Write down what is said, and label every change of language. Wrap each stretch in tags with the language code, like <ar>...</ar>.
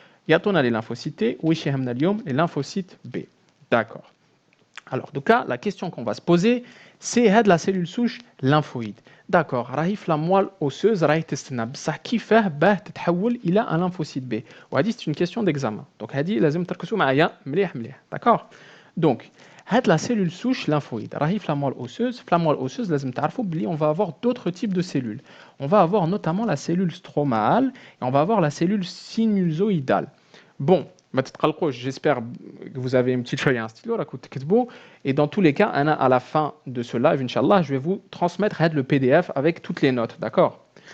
<fr>Il y a les lymphocytes T, ou les lymphocytes B. D'accord. Alors, donc là, la question qu'on va se poser, c'est la cellule souche lymphoïde. D'accord. Raif la moelle osseuse, raif testinab. Ça qui fait</fr> <ar>تتحول إلى</ar> <fr>un lymphocyte B. C'est une question d'examen.</fr> <ar>Donc, لازم تركزوا معايا مليح.</ar> <fr>D'accord? Donc, la cellule souche lymphoïde. Raif la moelle osseuse. La moelle osseuse, on va avoir d'autres types de cellules. On va avoir notamment la cellule stromale et on va avoir la cellule sinusoïdale. Bon, j'espère que vous avez une petite feuille et un stylo, et dans tous les cas, à la fin de ce live, Inch'Allah, je vais vous transmettre le PDF avec toutes les notes, d'accord?</fr>